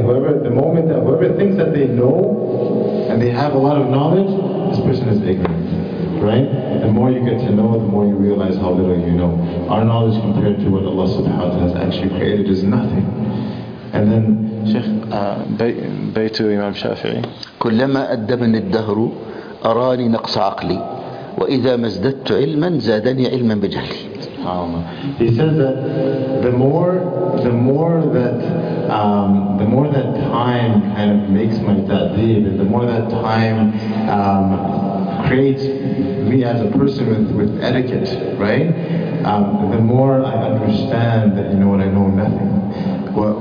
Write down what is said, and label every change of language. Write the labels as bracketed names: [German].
[English] Whoever thinks that they know and they have a lot of knowledge, this person is ignorant. Right? The more you get to know, the more you realize how little you know. Our knowledge compared to what Allah Subhanahu wa Taala has actually created is nothing. And then Sheikh Baytu Imam Shafi'i. [Arabic] كلما أدبني الدهر أراني نقص عقلي وإذا ما ازددت علما زادني علما بجهلي. [English] He says that the more that time kind of makes my ta'dib, and the more that time creates me as a person with etiquette, right? The more I understand that I know nothing.